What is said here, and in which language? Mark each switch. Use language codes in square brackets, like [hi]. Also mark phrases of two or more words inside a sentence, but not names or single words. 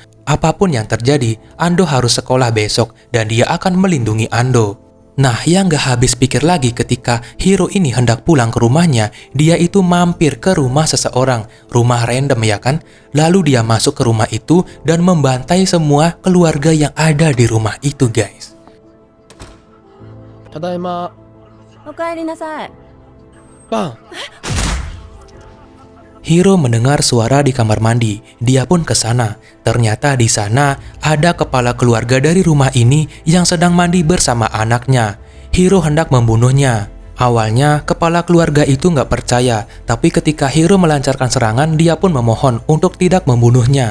[id] Apapun yang terjadi, Ando harus sekolah besok dan dia akan melindungi Ando. Nah, yang gak habis pikir lagi ketika Hiro ini hendak pulang ke rumahnya, dia itu mampir ke rumah seseorang, rumah random ya kan? Lalu dia masuk ke rumah itu dan membantai semua keluarga yang ada di rumah itu, guys. [ja] ただいまおかえりなさい。バン [id] Hiro mendengar suara di kamar mandi. Dia pun ke sana. Ternyata di sana ada kepala keluarga dari rumah ini yang sedang mandi bersama anaknya. Hiro hendak membunuhnya. Awalnya kepala keluarga itu nggak percaya, tapi ketika Hiro melancarkan serangan, dia pun memohon untuk tidak membunuhnya.